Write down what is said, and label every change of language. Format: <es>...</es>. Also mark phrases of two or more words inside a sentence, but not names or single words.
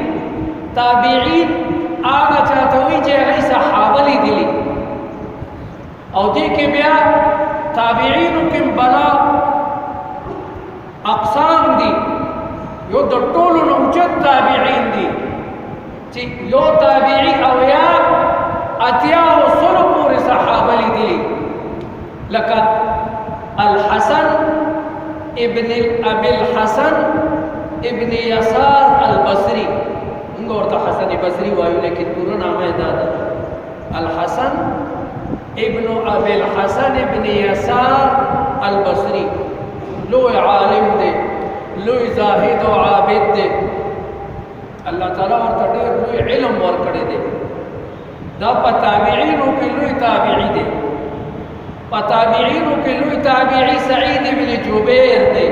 <ps>تابعین هغه چاته وایي چې هغوی صحابه لیدلي، او دې کې بیا تابعینو کې بلا اقسام دي. یو د ټولو نه اوچت تابعین دي چې یو تابعي اویا اتیا او سلو پورې صحابه لیدلي، لکه الحسن ابن ابي الحسن ابن يسار البصري. موږ ورته حسن بصري وایو، لیکن پوره نامه یې دا ده الحسن ابن ابي الحسن ابن يسار البصري. لوی عالم دی، لوی زاهد او عابد دی. الله تعالی ورته ډېر لوی علم ورکړی دی. دا په تابعینو کې لوی تابعی دی. په تابعینو کې لوی تابعی سعید ابن جبیر دی.</ps>